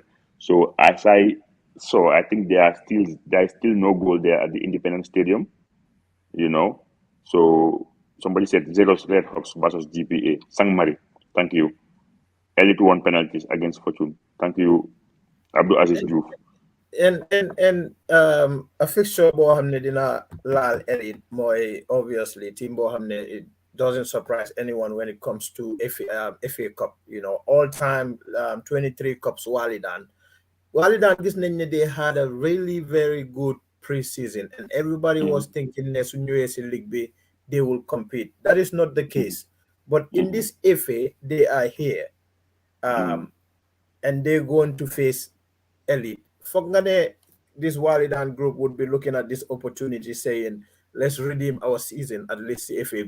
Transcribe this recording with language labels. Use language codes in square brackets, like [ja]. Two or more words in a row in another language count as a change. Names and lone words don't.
[en] So as I saw, I think there is still no goal there at the Independence Stadium. You know, so somebody said Zeros Red Hawks versus GPA. Sang Mari, thank you. Elite won penalties against Fortune. Thank you, Abdul Aziz Diouf. And a fixture [wo] boo xam ne dina laal [en] elite mooy obviously team [wo] boo xam ne [en] it doesn't surprise anyone when it comes to FA Cup, you know, all time 23 cups Walidan [wo] gis nañ ne [en] they had a really very good preseason and everybody was thinking [wo] ne su ñëwee si [en] league bi they will compete. That is not the case, but in this FA they are here and they're going to face elite. This Walidan group would be looking at this opportunity saying, let's redeem our season at least the FAB.